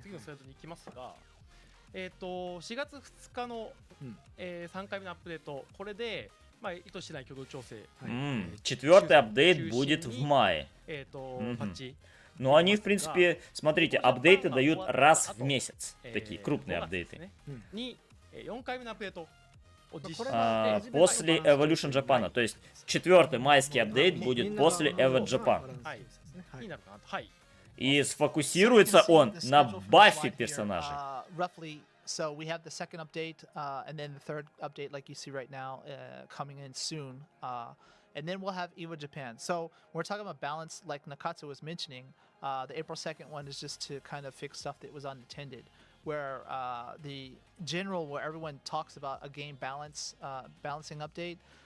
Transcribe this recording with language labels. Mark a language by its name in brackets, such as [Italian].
[Japanese] 次のスライドに行きますが、4月2日の、3回目のアップデート、これで、意図しない挙動調整、 [Russian] Четвертый апдейт будет в мае. [Japanese] パッチ [Russian] Но они, в принципе, смотрите, апдейты дают раз в месяц. Такие крупные апдейты. [Japanese] に4回目のアップデートを実施 [Russian] После Evolution Japan. То есть четвертый майский апдейт будет после Evo Japan. [Japanese] になるかなと。はい。 [Russian] И сфокусируется он на бафе персонажей. [English] Roughly, so we have the second update, and then the third update, like you see right now, coming in soon. And then we'll have Evo Japan. So we're talking about balance, like Nakatsu was mentioning. The April 2nd one is just to kind of fix stuff that was unattended. where the general, where everyone talks about a game balancing update.